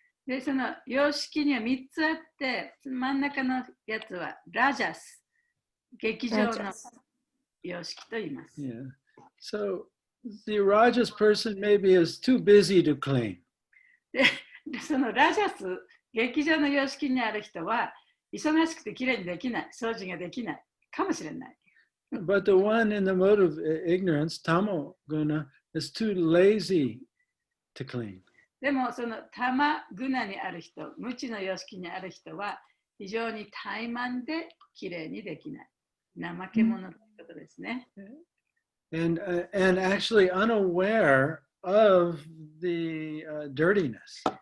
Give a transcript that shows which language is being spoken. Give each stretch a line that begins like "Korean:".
Japanese: で、その様式には3つあって、真ん中のやつはラジャス、劇場の様式と言います。
English: Yeah. So the rajas person maybe is too busy to clean.
Japanese: で、そのラジャス、劇場の様式にある人は忙しくてきれいにできない、掃除ができないかもしれない。
English: But the one in the mode of ignorance, tamaguna, is too lazy to clean.
Japanese: でもそのタマグナにある人、無知の様式にある人は非常に怠慢できれいにできない。怠け者ということですね。
English: And actually unaware of the dirtiness.